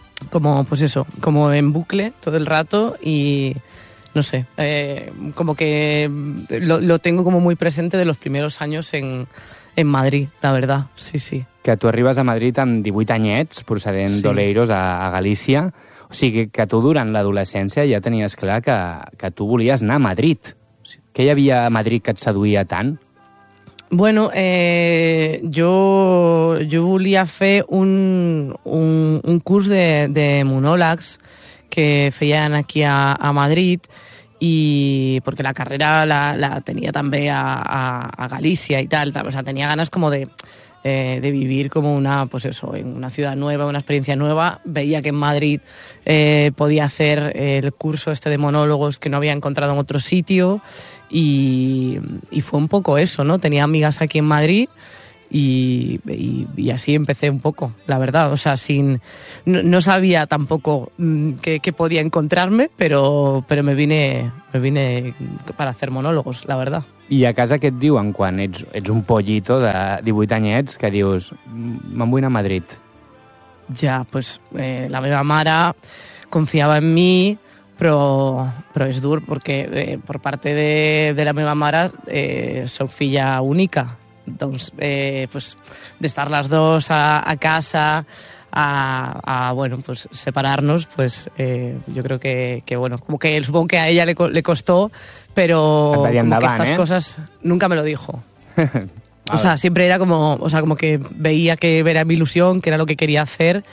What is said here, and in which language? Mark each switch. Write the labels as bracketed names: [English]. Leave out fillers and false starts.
[Spanish] como, pues eso, como en bucle todo el rato y, no sé, como que lo tengo como muy presente de los primeros años en Madrid, la verdad, sí, sí. [Catalan] Que tu arribes a Madrid amb 18 anyets, procedent d'Oleiros, a Galícia. O sigui, que tu durant l'adolescència ja tenies clar que tu volies anar a Madrid. O sigui, què hi havia a Madrid que et seduïa tant? Bueno, yo volia fer un curs de monòlegs que feien aquí a Madrid, [Spanish] y porque [Catalan] la carrera la tenia també a Galícia i tal. [Spanish] O sea, tenia ganes com de vivir como en una ciudad nueva, una experiencia nueva. Veía que en Madrid podía hacer el curso este de monólogos que no había encontrado en otro sitio y fue un poco eso, ¿no? Tenía amigas aquí en Madrid y así empecé un poco, la verdad. O sea, no sabía tampoco qué podía encontrarme, pero me vine para hacer monólogos, la verdad. [Catalan] I a casa què et diuen quan ets un pollito de 18 anyets que dius, me'n vull anar a Madrid? Ja, pues la meva mare confiava en mi, però és dur perquè per part de la meva mare soc filla única. [Spanish] Doncs, pues, [Catalan] d'estar les dues a casa, a separar-nos, [Spanish] pues, [Catalan] jo crec que, [Spanish] bueno, com que supongo que a ella le costó, pero como que estas cosas nunca me lo dijo. O sea, siempre era como, como que veía que era mi ilusión, que era lo que quería hacer.